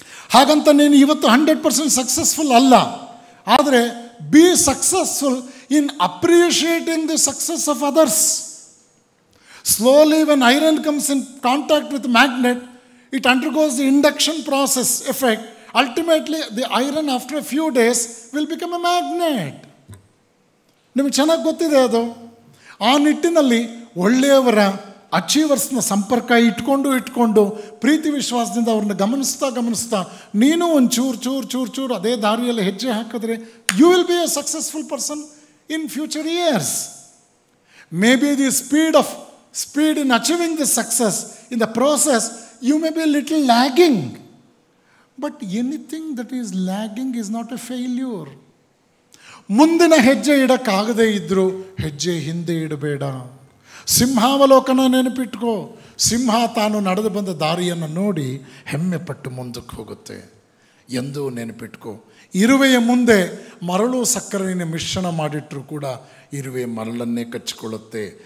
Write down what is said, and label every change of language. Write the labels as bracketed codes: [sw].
[kn] ಹಾಗಂತ ನೀನು ಇವತ್ತು 100% ಸಕ್ಸಸ್ಫುಲ್ ಅಲ್ಲ. ಆದರೆ [en] Be successful in appreciating the success of others. Slowly when iron comes in contact with magnet, it undergoes the induction process effect. Ultimately, the iron after a few days will become a magnet. [kn] ನಿಮಗೆ ಚೆನ್ನಾಗಿ ಗೊತ್ತಿದೆ ಅದು. ಆ ನಿಟ್ಟಿನಲ್ಲಿ ಒಳ್ಳೆಯವರ ಅಚೀವರ್ಸ್ನ ಸಂಪರ್ಕ ಇಟ್ಕೊಂಡು ಪ್ರೀತಿ ವಿಶ್ವಾಸದಿಂದ ಅವ್ರನ್ನ ಗಮನಿಸ್ತಾ ನೀನು ಒಂದು ಚೂರು ಅದೇ ದಾರಿಯಲ್ಲಿ ಹೆಜ್ಜೆ ಹಾಕಿದ್ರೆ [en] You will be a successful person in future years. May be the speed in achieving the success, in the process you may be a little lagging, but anything that is lagging is not a failure. [kn] ಮುಂದಿನ ಹೆಜ್ಜೆ ಇಡಕ್ಕಾಗದೇ ಇದ್ದರೂ ಹೆಜ್ಜೆ ಹಿಂದೆ ಇಡಬೇಡ. ಸಿಂಹಾವಲೋಕನ ನೆನಪಿಟ್ಕೋ. ಸಿಂಹ ತಾನು ನಡೆದು ಬಂದ ದಾರಿಯನ್ನು ನೋಡಿ ಹೆಮ್ಮೆ ಪಟ್ಟು ಮುಂದಕ್ಕೆ ಹೋಗುತ್ತೆ ಎಂದು ನೆನಪಿಟ್ಕೋ. ಇರುವೆಯ ಮುಂದೆ ಮರಳು ಸಕ್ಕರೆಯ ಮಿಶ್ರಣ ಮಾಡಿಟ್ಟರೂ ಕೂಡ ಇರುವೆ ಮರಳನ್ನೇ ಕಚ್ಚಿಕೊಳ್ಳುತ್ತೆ.